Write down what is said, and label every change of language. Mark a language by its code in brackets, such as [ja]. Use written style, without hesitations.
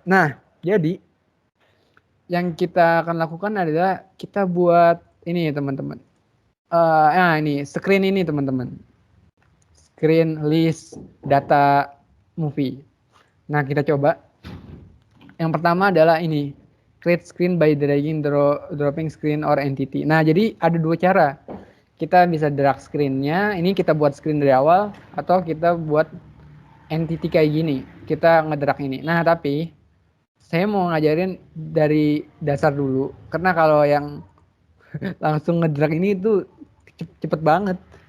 [id] Nah, jadi yang kita akan lakukan adalah kita buat ini teman-teman. Nah ini screen ini teman-teman. Screen list data movie. Nah kita coba. Yang pertama adalah ini. [en] Create screen by dragging, dropping screen or entity. [id] Nah jadi ada dua cara. Kita bisa drag screen-nya. Ini kita buat screen dari awal. Atau kita buat entity kayak gini. Kita ngedrag ini. Nah tapi saya mau ngajarin dari dasar dulu. Karena kalau yang langsung ngedrag ini itu cepet banget.